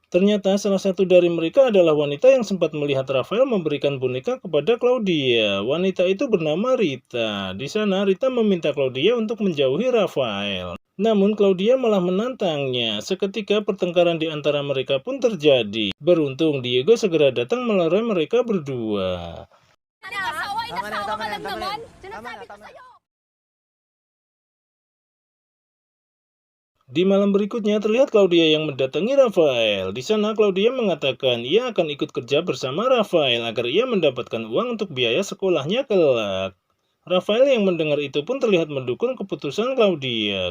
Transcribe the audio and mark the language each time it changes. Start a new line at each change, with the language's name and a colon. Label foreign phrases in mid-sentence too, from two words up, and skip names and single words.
Indonesian: Ternyata salah satu dari mereka adalah wanita yang sempat melihat Rafael memberikan boneka kepada Claudia. Wanita itu bernama Rita. Di sana Rita meminta Claudia untuk menjauhi Rafael. Namun Claudia malah menantangnya. Seketika pertengkaran di antara mereka pun terjadi. Beruntung Diego segera datang melerai mereka berdua.
Filipino: Nag-asawa ka lang naman. Sinasabi ko sa'yo.
Indonesian: Di malam berikutnya terlihat Claudia yang mendatangi Rafael. Di sana Claudia mengatakan ia akan ikut kerja bersama Rafael agar ia mendapatkan uang untuk biaya sekolahnya kelak. Rafael yang mendengar itu pun terlihat mendukung keputusan Claudia.